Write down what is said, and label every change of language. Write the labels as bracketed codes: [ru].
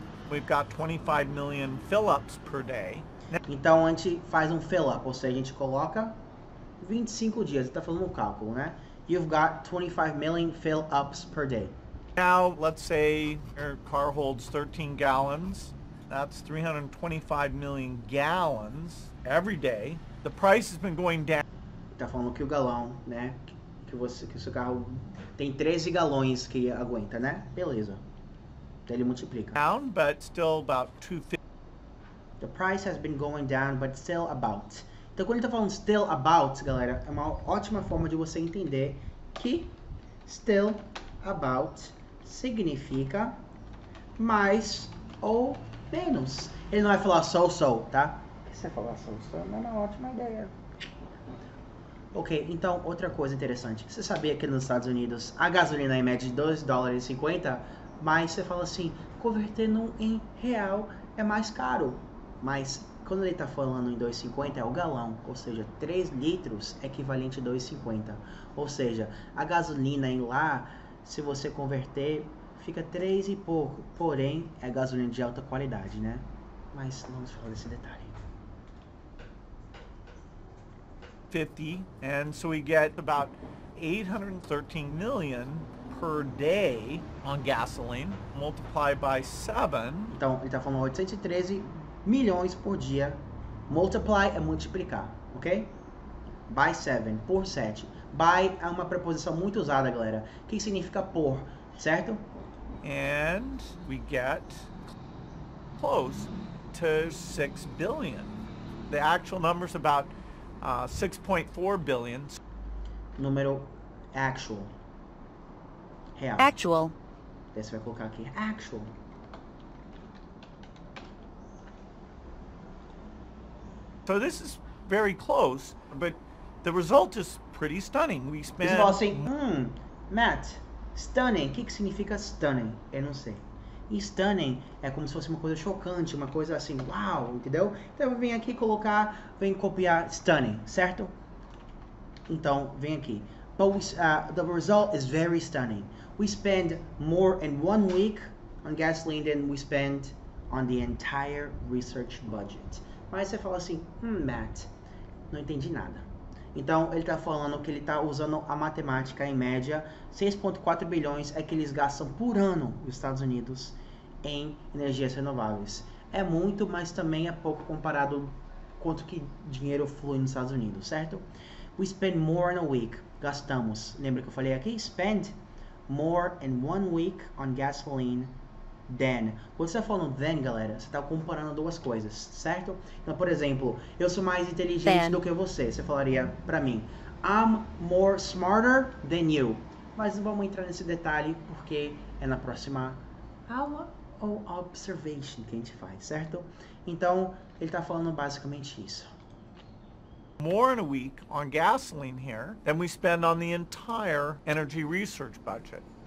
[en] We've got 25 million fill-ups per day. [pt] Então, a gente faz um fill-up, ou seja, a gente coloca 25 dias, ele tá falando no cálculo, né? [en] You've got 25 million fill-ups per day. Now, let's say your car holds 13 gallons. That's 325 million gallons every day. The price has been going down. [pt] Tá falando que o galão, né? Que o seu carro tem 13 galões que aguenta, né? Beleza. Então ele multiplica. [en] Down, but still about 250. The price has been going down, but still about. [pt] Então quando ele tá falando still about, galera, é uma ótima forma de você entender que still about significa mais ou menos. Ele não vai falar so, tá? Se você falar so, não é uma ótima ideia. Ok, então outra coisa interessante. Você sabia que nos Estados Unidos a gasolina é em média de $2,50, mas você fala assim, convertendo em real é mais caro. Mas quando ele está falando em 2,50 é o galão, ou seja, 3 litros é equivalente a 2,50. Ou seja, a gasolina em lá, se você converter, fica 3 e pouco. Porém, é gasolina de alta qualidade, né? Mas não vamos falar desse detalhe. [en] 50, and so we get about 813 million per day on gasoline, multiplied by 7. [pt] Então, ele está falando 813 milhões por dia. Multiply é multiplicar, ok? By 7, por 7. By é uma preposição muito usada, galera, que significa por, certo? [en] And we get close to 6 billion. The actual number's about 6.4 billion. [pt] Número actual. Real. [en] Actual. [pt] Daí você vai colocar aqui actual. [en] So this is very close, but the result is pretty stunning. We [pt] Você [en] spent... [pt] fala assim, Matt, stunning. O que significa stunning? Eu não sei. E stunning é como se fosse uma coisa chocante, uma coisa assim, uau, entendeu? Então eu venho aqui colocar, venho copiar stunning, certo? Então, vem aqui. [en] But the result is very stunning. We spend more in 1 week on gasoline than we spend on the entire research budget. [pt] Mas você fala assim, Matt, não entendi nada. Então, ele está falando que ele está usando a matemática, em média, 6,4 bilhões é que eles gastam por ano nos Estados Unidos em energias renováveis. É muito, mas também é pouco comparado quanto que dinheiro flui nos Estados Unidos, certo? [en] We spend more in a week. [pt] Gastamos. Lembra que eu falei aqui? [en] Spend more in 1 week on gasoline than. [pt] Quando você está falando than, galera, você está comparando duas coisas, certo? Então, por exemplo, eu sou mais inteligente do que você. Você falaria pra mim, [en] I'm more smarter than you. [pt] Mas não vamos entrar nesse detalhe porque é na próxima aula ou observation que a gente faz, certo? Então, ele está falando basicamente isso. [en] More in a week on gasoline here than we spend on the entire energy research budget.